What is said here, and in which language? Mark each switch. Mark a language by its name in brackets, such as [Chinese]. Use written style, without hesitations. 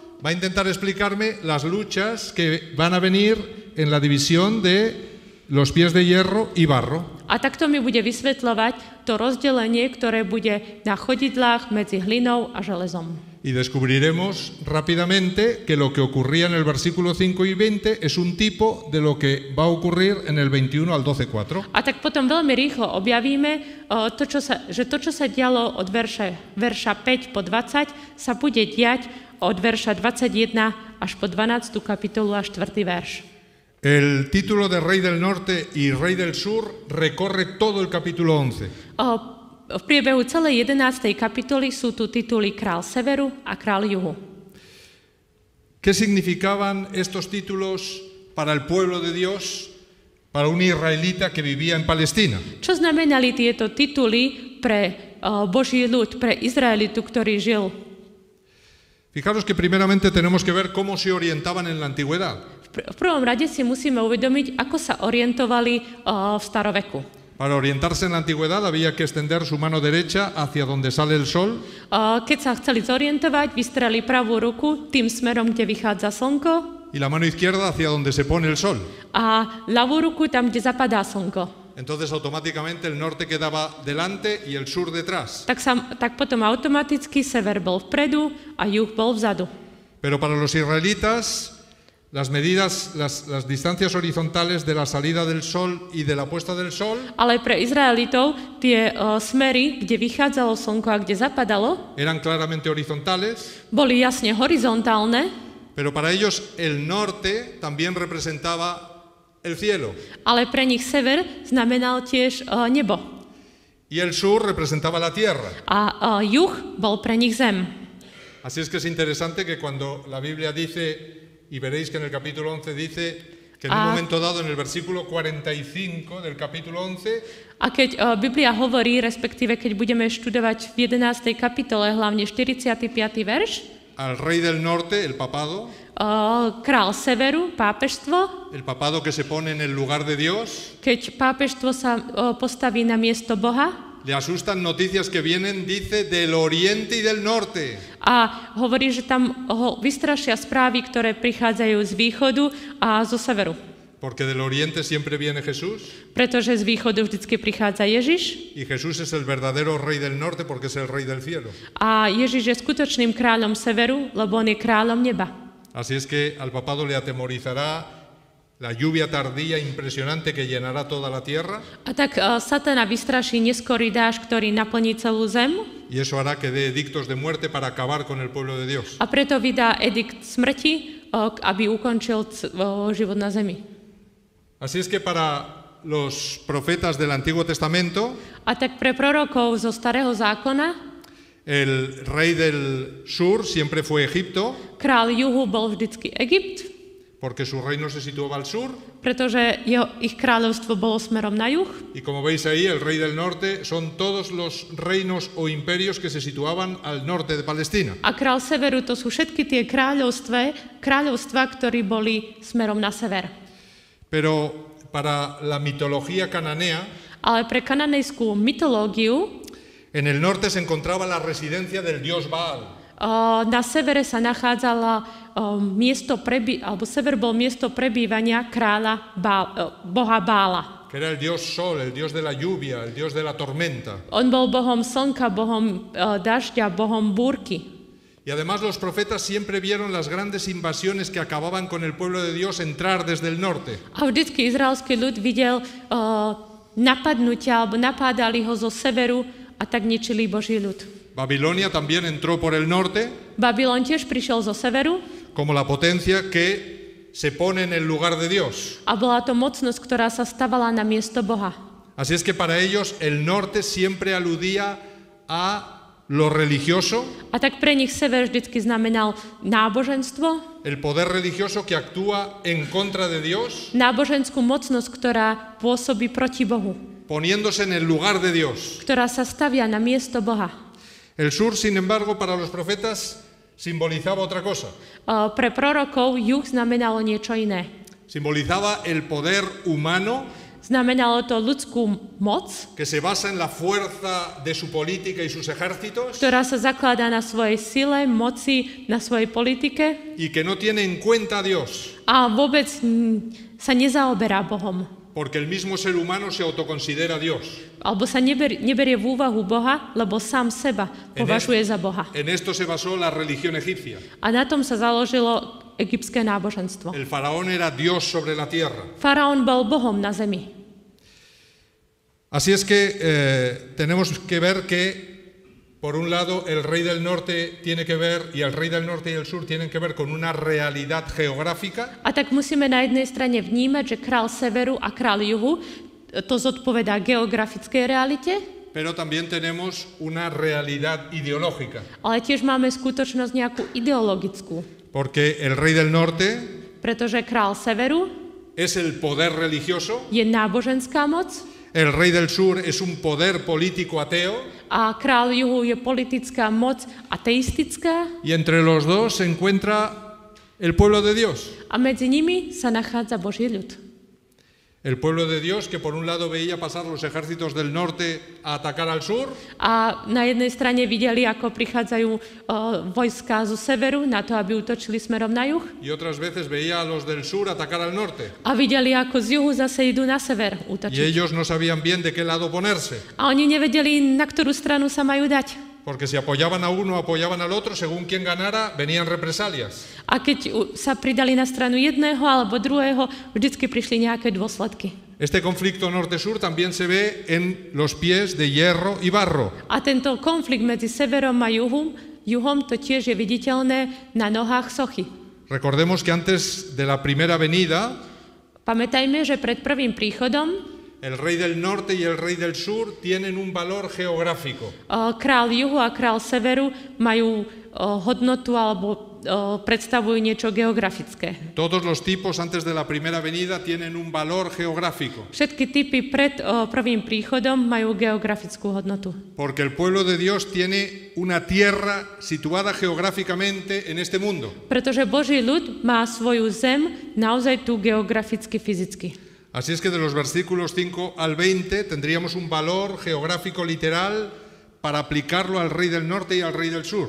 [Spanish] Va a intentar explicarme las luchas que van a venir en la división de los pies de hierro y barro. [Slovak] A takto mi bude vysvetľovať to rozdelenie, ktoré bude na chodidlách medzi hlinou a železom. [Spanish] Y descubriremos rápidamente que lo que ocurría en el versículo 5 y 20 es un tipo de lo que va a ocurrir en el 21 al 12:4. [Slovak] A tak potom veľmi rýchlo objavíme, že to, čo sa dialo od verša 5 po 20, sa bude diať od verša 21 až po 12. kapitolu a 4. verš. [Spanish] El título de Rey del Norte y Rey del Sur recorre todo el capítulo 11. [Slovak] V priebehu celej 11. kapitoly sú tu tituly Král severu a Král juhu. [Spanish] ¿Qué significaban estos títulos para el pueblo de Dios, para un israelita que vivía en Palestina? [Slovak] Čo znamenali tieto tituly pre Boží ľud, pre Izraelitu, ktorý žil? [Spanish] Fijaros que primeramente tenemos que ver cómo se orientaban en la antigüedad. [Slovak] V prvom rade si musíme uvedomiť, ako sa orientovali v staroveku. [Spanish] Para orientarse en la antigüedad había que extender su mano derecha hacia donde sale el sol. [Slovak] Keď sa chceli zorientovať, vystreli pravú ruku tým smerom, kde vychádza slnko, [Spanish] Y la mano izquierda hacia donde se pone el sol. [Slovak] a ľavú ruku tam, kde zapadá slnko. [Spanish] Entonces automáticamente el norte quedaba delante y el sur detrás. [Slovak] Tak potom automaticky sever bol vpredu a juh bol vzadu. [Spanish] Pero para los israelitas, las medidas, las distancias horizontales de la salida del sol y de la puesta del sol [Slovak] Ale pre Izraelitov tie smery, kde vychádzalo slnko a kde zapadalo, [Spanish] eran claramente horizontales, [Slovak] boli jasne horizontálne, [Spanish] pero para ellos el norte también representaba el cielo [Slovak] ale pre nich sever znamenal tiež nebo. [Spanish] y el sur representaba la tierra. [Slovak] A juh bol pre nich zem. [Spanish] Así es que es interesante que cuando la Biblia dice, y veréis que en el capítulo 11 dice que en un momento dado, en el versículo 45 del capítulo 11, [Slovak] A keď Biblia hovorí, respektíve keď budeme študovať v 11. kapitole, hlavne 45. verš, [Spanish] al rey del norte, el papado, [Slovak] král severu, pápežstvo, [Spanish] el papado que se pone en el lugar de Dios, [Slovak] keď pápežstvo sa postaví na miesto Boha, [Spanish] le asustan noticias que vienen, dice, del oriente y del norte. [Slovak] a hovorí, že tam ho vystrašia správy, ktoré prichádzajú z východu a zo severu. [Spanish] Porque del oriente siempre viene Jesús [Slovak] Pretože z východu vždycky prichádza Ježiš [Spanish] y Jesús es el verdadero rey del norte porque es el rey del cielo. [Slovak] a Ježiš je skutočným kráľom severu, lebo on je kráľom neba. [Spanish] Así es que al papado le atemorizará la lluvia tardía impresionante que llenará toda la tierra [Slovak] A tak Satana vystraší neskorý dážď, ktorý naplní celú zem, [Spanish] y eso hará que dé edictos de muerte para acabar con el pueblo de Dios. [Slovak] a preto vydá edikt smrti, aby ukončil život na zemi. [Spanish] Así es que para los profetas del Antiguo Testamento, [Slovak] A tak pre prorokov zo Starého zákona [Spanish] el rey del sur siempre fue Egipto, [Slovak] král juhu bol vždycky Egypt, [Spanish] porque su reino se situaba al sur, [Slovak] pretože ich kráľovstvo bolo smerom na juh. [Spanish] y como veis ahí, el rey del norte son todos los reinos o imperios que se situaban al norte de Palestina. [Slovak] A král severu to sú všetky tie kráľovstva, ktorí boli smerom na sever. [Spanish] Pero para la mitología cananea, [Slovak] Ale pre kananejskú mytológiu [Spanish] en el norte se encontraba la residencia del dios Baal. [Slovak] na severe sa nachádzala alebo sever bol miesto prebývania kráľa boha Bála. [Spanish] Que era el dios sol, el dios de la lluvia, el dios de la tormenta. [Slovak] On bol bohom slnka, bohom dažďa, bohom búrky. [Spanish] Y además los profetas siempre vieron las grandes invasiones que acababan con el pueblo de Dios entrar desde el norte. [Slovak] A vždycky izraelský ľud videl napadnutia, alebo napádali ho zo severu a tak ničili Boží ľud. [Spanish] Babilonia también entró por el norte [Slovak] Babylon tiež prišiel zo severu [Spanish] como la potencia que se pone en el lugar de Dios. [Slovak] a bola to mocnosť, ktorá sa stavala na miesto Boha. [Spanish] Así es que para ellos el norte siempre aludía a lo religioso, [Slovak] A tak pre nich sever vždycky znamenal náboženstvo, [Spanish] el poder religioso que actúa en contra de Dios, [Slovak] náboženskú mocnosť, ktorá pôsobí proti Bohu, [Spanish] poniéndose en el lugar de Dios. [Slovak] ktorá sa stavia na miesto Boha. [Spanish] El sur, sin embargo, para los profetas simbolizaba otra cosa. [Slovak] Pre prorokov juh znamenalo niečo iné. [Spanish] Simbolizaba el poder humano [Slovak] Znamenalo to ľudskú moc, [Spanish] que se basa en la fuerza de su política y sus ejércitos [Slovak] ktorá sa zakladá na svojej sile, moci, na svojej politike [Spanish] y que no tiene en cuenta a Dios, [Slovak] a vôbec sa nezaoberá Bohom. [Spanish] porque el mismo ser humano se autoconsidera Dios. [Slovak] Alebo sa neberie v úvahu Boha, lebo sám seba považuje za Boha. [Spanish] En esto se basó la religión egipcia. [Slovak] A na tom sa založilo egyptské náboženstvo. [Spanish] El faraón era Dios sobre la tierra. [Slovak] Faraón bol Bohom na zemi. [Spanish] Así es que tenemos que ver que por un lado, el rey del norte tiene que ver, y el rey del norte y el sur tienen que ver con una realidad geográfica. [Slovak] A tak musíme na jednej strane vnímať, že král severu a král juhu to zodpovedá geografickej realite, [Spanish] Pero también tenemos una realidad ideológica. [Slovak] ale tiež máme skutočnosť nejakú ideologickú. [Spanish] Porque el rey del norte [Slovak] Pretože král severu [Spanish] es el poder religioso, [Slovak] je náboženská moc [Spanish] el rey del sur es un poder político ateo, [Slovak] a král juhu je politická moc ateistická [Spanish] y entre los dos se encuentra el pueblo de Dios. [Slovak] a medzi nimi sa nachádza Boží ľud. [Spanish] El pueblo de Dios que por un lado veía pasar los ejércitos del norte a atacar al sur, [Slovak] A na jednej strane videli, ako prichádzajú vojská zo severu na to, aby útočili smerom na juh. [Spanish] y otras veces veía a los del sur atacar al norte. [Slovak] A videli, ako z juhu zase idú na sever [Spanish] Y [Slovak] útočiť. [Spanish] ellos no sabían bien de qué lado ponerse, [Slovak] A oni nevedeli, na ktorú stranu sa majú dať. [Spanish] porque si apoyaban a uno o apoyaban al otro, según quien ganara, venían represalias. [Slovak] A keď sa pridali na stranu jedného alebo druhého, vždycky prišli nejaké dôsledky. [Spanish] Este conflicto norte-sur también se ve en los pies de hierro y barro. [Slovak] A tento konflikt medzi severom a juhom to tiež je viditeľné na nohách sochy. [Spanish] Recordemos que antes de la primera venida, [Slovak] Pamätajme, že pred prvým príchodom [Spanish] el rey del norte y el rey del sur tienen un valor geográfico. [Slovak] král juhu a král severu majú hodnotu alebo predstavujú niečo geografické. [Spanish] Todos los tipos antes de la primera venida tienen un valor geográfico, [Slovak] Všetky typy pred prvým príchodom majú geografickú hodnotu. [Spanish] porque el pueblo de Dios tiene una tierra situada geográficamente en este mundo. [Slovak] Pretože Boží ľud má svoju zem naozaj tu geograficky, fyzicky. [Spanish] Así es que de los versículos 5 al 20 tendríamos un valor geográfico literal para aplicarlo al rey del norte y al rey del sur.